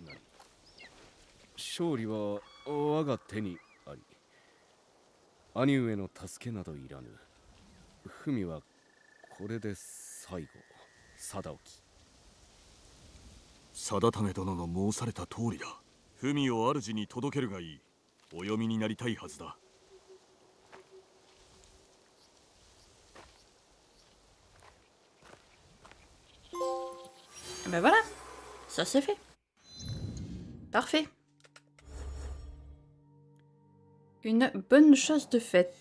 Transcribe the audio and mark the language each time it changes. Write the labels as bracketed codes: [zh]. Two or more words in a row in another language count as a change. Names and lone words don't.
[ja] 勝利は我が手にあり、兄上の助けなどいらぬ。文はこれで最後。貞興。定為殿の申された通りだ。文を主に届けるがいい。お読みになりたいはずだ。 [fr] Ben voilà, ça c'est fait. Parfait. Une bonne chose de faite.